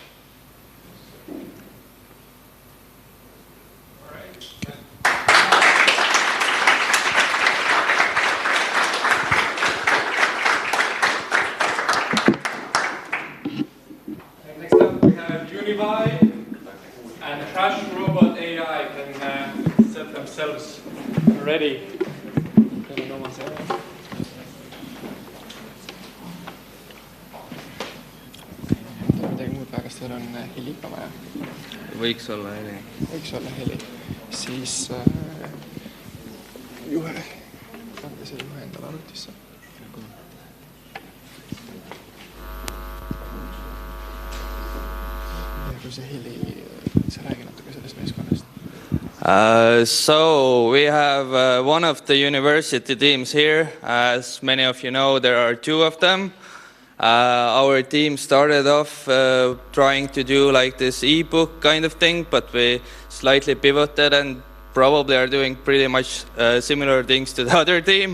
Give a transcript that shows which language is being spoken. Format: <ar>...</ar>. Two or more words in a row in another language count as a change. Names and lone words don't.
<en>Next up we have Univi and Crash Robot AI can set themselves ready.</en> <et>Midagi muud väga, kas teil on heli ka vaja? Võiks olla heli. Võiks olla heli. Siis kanda see juhe endale arvutisse. Ja kui see heli, sa räägi natuke sellest meeskonnast.</et> <en>So we have one of the university teams here. As many of you know, there are two of them. Our team started off trying to do this ebook kind of thing, but we slightly pivoted and probably are doing pretty much similar things to the other team.</en>